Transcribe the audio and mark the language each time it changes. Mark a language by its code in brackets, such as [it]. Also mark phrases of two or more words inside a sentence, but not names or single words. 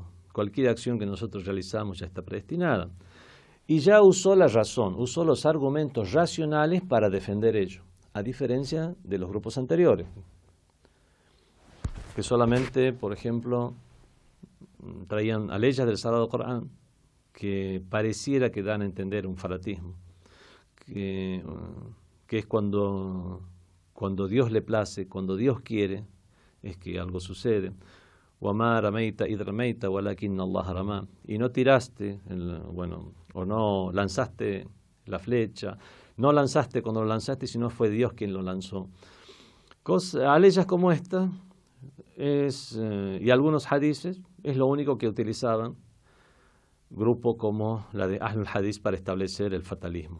[es] Cualquier acción que nosotros realizamos ya está predestinada. Y ya usó la razón, usó los argumentos racionales para defender ello, a diferencia de los grupos anteriores, que solamente, por ejemplo, traían aleyas del Sagrado Corán que pareciera que dan a entender un fanatismo, que es cuando Dios le place, cuando Dios quiere, es que algo sucede. [ar] وَمَا رَمَيْتَ إِذْ رَمَيْتَ وَلَكِنَّ اللَّهَ رَمَى. [es] Y no tiraste, o no lanzaste la flecha, no lanzaste cuando lo lanzaste, sino fue Dios quien lo lanzó. Aleyas como esta, y algunos hadices, es lo único que utilizaban grupo como la de Ahlul Hadith para establecer el fatalismo.